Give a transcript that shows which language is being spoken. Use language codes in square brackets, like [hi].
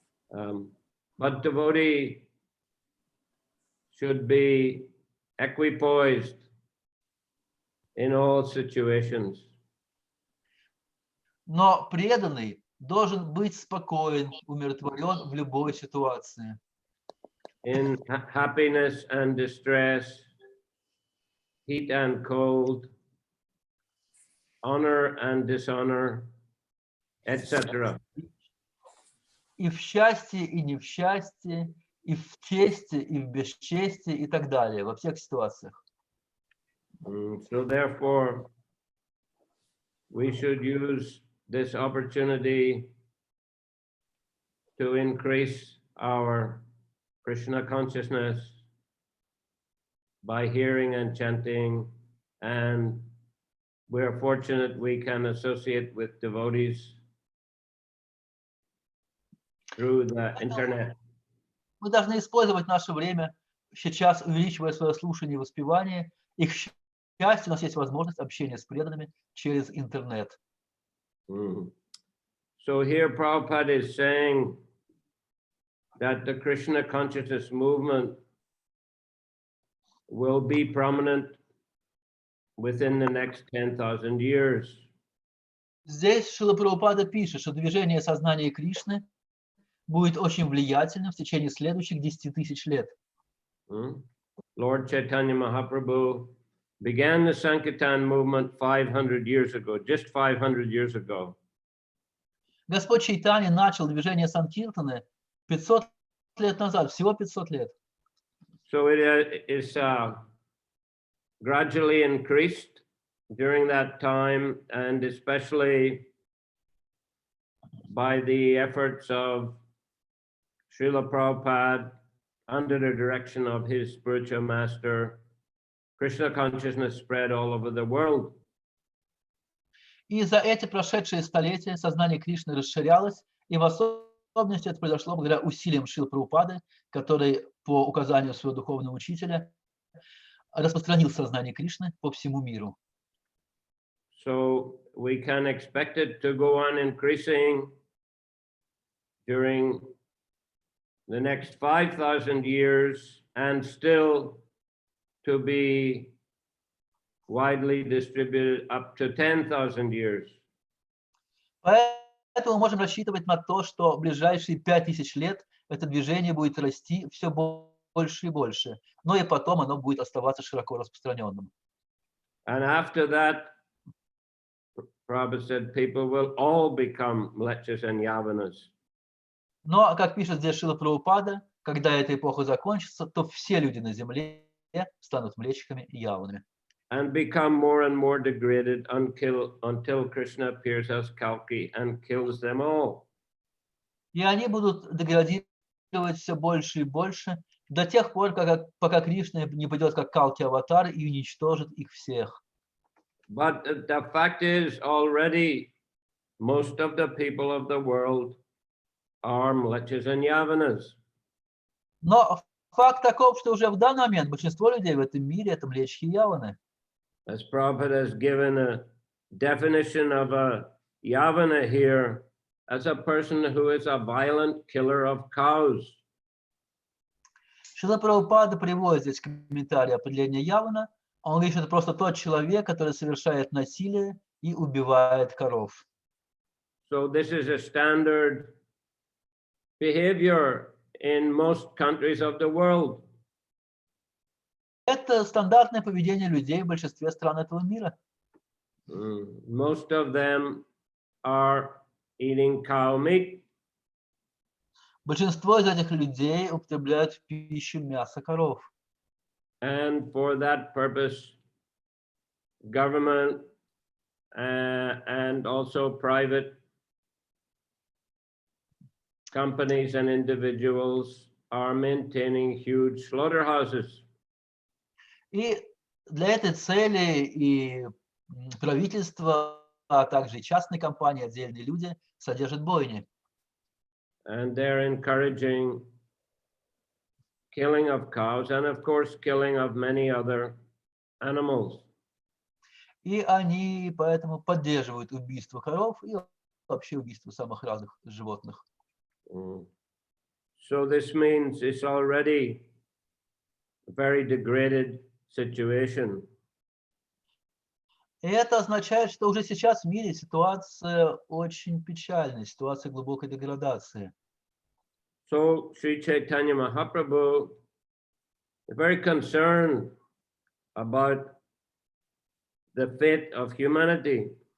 [en] But devotee should be equipoised in all situations. [ru] Но преданный должен быть спокоен, умиротворен в любой ситуации. [en] In happiness and distress, heat and cold, honor and dishonor, etc. [ru] И в счастье, и не в счастье, и в чести, и в бесчестии, и так далее, во всех ситуациях. [en] So therefore, we should use this opportunity to increase our Krishna consciousness by hearing and chanting, and we're fortunate we can associate with devotees through the internet. [ru] Мы должны использовать наше время, сейчас увеличивая свое слушание и воспевание. И, к счастью, у нас есть возможность общения с преданными через интернет. [en] So here Prabhupada is saying that the Krishna consciousness movement will be prominent within the next 10,000 years. [ru] Здесь Шрила Прабхупада пишет, что движение сознания Кришны будет очень влиятельным в течение следующих 10 тысяч лет. [en] Lord Chaitanya Mahaprabhu began the Sankirtan movement 500 years ago, just 500 years ago. [ru] Господь Чайтанья начал движение Санкиртаны 500 лет назад, всего 500 лет. [en] So it is gradually increased during that time, and especially by the efforts of Srila Prabhupada under the direction of his spiritual master. Krishna consciousness spread all over the world. [ru] И за эти прошедшие столетия сознание Кришны расширялось, и в особенности это произошло благодаря усилиям Шрилы Прабхупады, который по указанию своего духовного учителя распространил сознание Кришны по всему миру. [en] So we can expect it to go on increasing during the next 5,000 years and still to be widely distributed up to 10,000 years. [ru] Поэтому мы можем рассчитывать на то, что в ближайшие 5000 лет это движение будет расти все больше и больше, но и потом оно будет оставаться широко распространенным. [en] And after that, Prabhupada said, people will all become mlechas and yavanas. [ru] Но, как пишет здесь Шрила Прабхупада, когда эта эпоха закончится, то все люди на земле станут млечиками и яванами. [en] And become more and more degraded until Krishna appears as Kalki and kills them all. [ru] И они будут деградировать все больше и больше до тех пор, пока Кришна не придет как Калки-аватар и уничтожит их всех. [en] But the fact is, already most of the people of the world are mlechas and yavanas. [ru] Но факт таков, что уже в данный момент большинство людей в этом мире это млечки и яваны. [en] As Prabhupada has given a definition of a yavana here, as a person who is a violent killer of cows. [ru] Шрила Прабхупада приводит здесь комментарий определения Явана. Он говорит, что это просто тот человек, который совершает насилие и убивает коров. [en] So this is a standard behavior in most countries of the world. [ru] Это стандартное поведение людей в большинстве стран этого мира. [en] Most of them are eating cow meat. [ru] Большинство из этих людей употребляют в пищу мясо коров. [en] And for that purpose, government and also private companies and individuals are maintaining huge slaughterhouses. [ru] И для этой цели и правительство, а также и частные компании, отдельные люди содержат бойни. [en] And they're encouraging killing of cows and of course killing of many other animals. [ru] И они поэтому поддерживают убийство коров и вообще убийство самых разных животных. [en] So this means it's already a very degraded situation. [ru] И это означает, что уже сейчас в мире ситуация очень печальная, ситуация глубокой деградации. [en] So Sri Chaitanya Mahaprabhu is very concerned about the fate of humanity.